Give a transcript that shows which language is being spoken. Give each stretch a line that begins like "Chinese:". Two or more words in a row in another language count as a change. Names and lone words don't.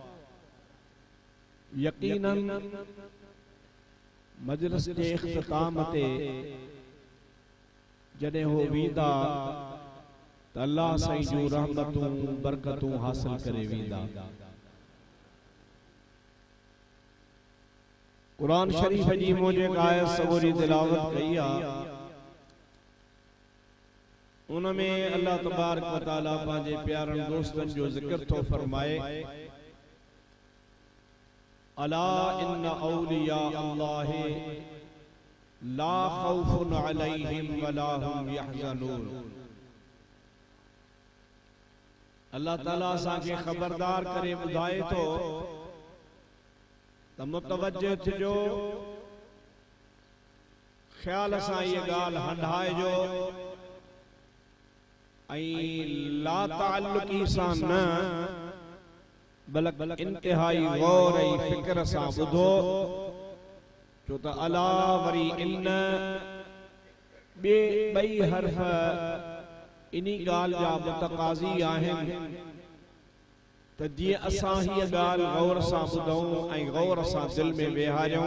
Sindhi: यकीनन मजलिस जे इख्तिताम ते जॾहिं हो वेंदा त अल्लाह साईं जूं रहमतूं बरकतूं हासिल करे वेंदा। कुरान शरीफ जी मुझे आयत सबूरी तिलावत कई आहे। उनमें अल्लाह
Arabic: تبارك وتعالى
Sindhi: पंहिंजे प्यारनि दोस्तनि जो ज़िक्र थो फरमाए,
Arabic: ألا إن أولياء الله لا خوف عليهم ولا هم يحزنون.
Sindhi: अल्लाह ताला असांखे खबरदार करे ॿुधाए थो त मुतवज्जो थिजो, ख्याल सां इहा ॻाल्हि हंडाइजो ऐं ला ताल्लुकी सां न बल्कि इंतिहाई गौर ऐं फिक्र सां ॿुधो, छो त अला वरी इन ॿई हर्फ इन्ही ॻाल्हि जा मुतक़ाज़ी आहिनि त जीअं असां हीअ ॻाल्हि गौर सां ॿुधूं ऐं गौर सां दिलि में वेहारियूं।